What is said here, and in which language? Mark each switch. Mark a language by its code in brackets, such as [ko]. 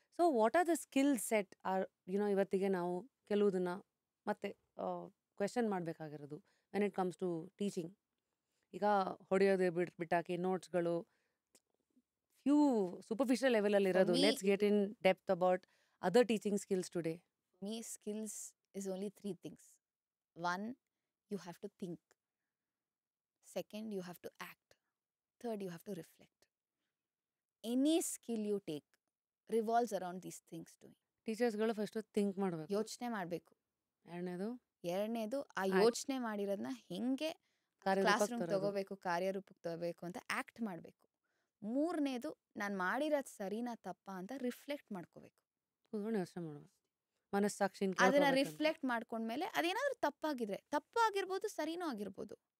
[en] so what are the skill set [kn] ಇವತ್ತಿಗೆ ನಾವು ಕೆಲವುದನ್ನು ಮತ್ತೆ ಕ್ವೆಶನ್ ಮಾಡಬೇಕಾಗಿರೋದು [en] When it comes to teaching. [kn] ಈಗ ಹೊಡೆಯೋದು ಬಿಟ್ಟಾಕಿ ನೋಟ್ಸ್ಗಳು ಫ್ಯೂ ಸೂಪರ್ಫಿಷಿಯಲ್ ಲೆವೆಲಲ್ಲಿ ಇರೋದು. [en] me, let's get in depth about other teaching skills today. me skills is only 3 things. One, you have to think. Second, you have to act. Third, you have to reflect. Any skill you take revolves around these things doing. [kn] ಟೀಚರ್ಸ್ಗಳು first think ಮಾಡಬೇಕು. ಯೋಚನೆ ಮಾಡಬೇಕು. ಎರಡನೇದು ಆ ಯೋಚನೆ ಮಾಡಿರೋದನ್ನ ಹೆಂಗೆ class room ತಗೋಬೇಕು, ಕಾರ್ಯರೂಪಕ್ಕೆ ತಗೋಬೇಕು ಅಂತ ಆಕ್ಟ್ ಮಾಡಬೇಕು. ಮೂರನೇದು ನಾನು ಮಾಡಿರೋದು ಸರಿನಾ ತಪ್ಪಾ ಅಂತ ರಿಫ್ಲೆಕ್ಟ್ ಮಾಡ್ಕೋಬೇಕು. ಕೂತ್ಕೊಂಡು ಯೋಚನೆ ಮಾಡಬೇಕು, ಮನಸ್ಸಾಕ್ಷಿ ಅದನ್ನ ರಿಫ್ಲೆಕ್ಟ್ ಮಾಡ್ಕೊಂಡ್ಮೇಲೆ ಅದೇನಾದ್ರೂ ತಪ್ಪಾಗಿರ್ಬೋದು, ಸರಿನೂ ಆಗಿರ್ಬೋದು.